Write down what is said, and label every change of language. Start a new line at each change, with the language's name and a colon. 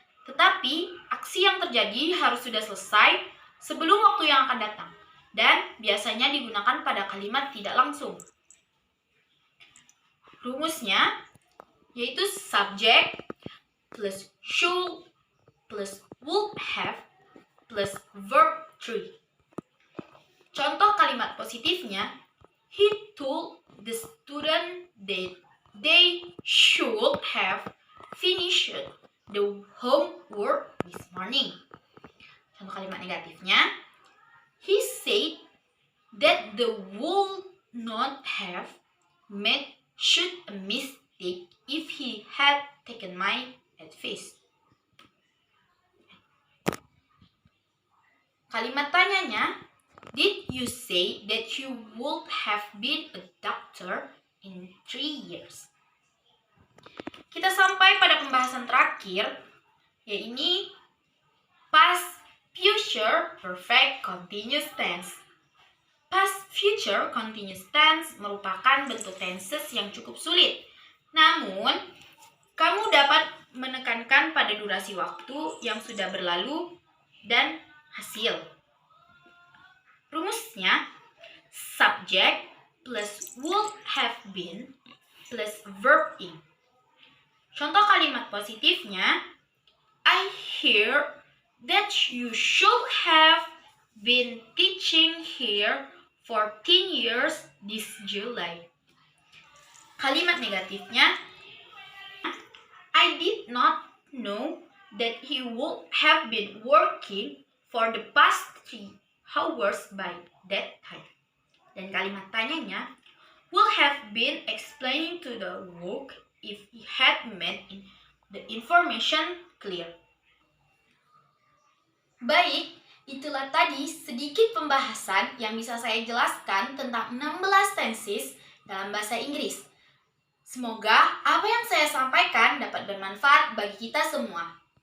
Indonesian: Tetapi, aksi yang terjadi harus sudah selesai sebelum waktu yang akan datang, dan biasanya digunakan pada kalimat tidak langsung. Rumusnya yaitu
English: subject plus should plus would have plus verb 3.
Indonesian: Contoh kalimat positifnya,
English: he told the student that they should have finished the homework this morning.
Indonesian: Contoh kalimat negatifnya,
English: he said that they would not have made such a mistake if he had taken my advice.
Indonesian: Kalimat tanyanya,
English: did you say that you would have been a doctor in 3 years?
Indonesian: Kita sampai pada pembahasan terakhir, yaitu past future perfect continuous tense. Past future continuous tense merupakan bentuk tenses yang cukup sulit. Namun, kamu dapat menekankan pada durasi waktu yang sudah berlalu dan hasil. Rumusnya
English: subject plus would have been plus verb ing.
Indonesian: Contoh kalimat positifnya,
English: I hear that you should have been teaching here for 10 years this July.
Indonesian: Kalimat negatifnya,
English: I did not know that he would have been working for the past 3 hours by that time.
Indonesian: Dan kalimat tanyanya,
English: would have been explaining to the work if he had made the information clear.
Indonesian: Baik, itulah tadi sedikit pembahasan yang bisa saya jelaskan tentang 16 tenses dalam bahasa Inggris. Semoga apa yang saya sampaikan dapat bermanfaat bagi kita semua.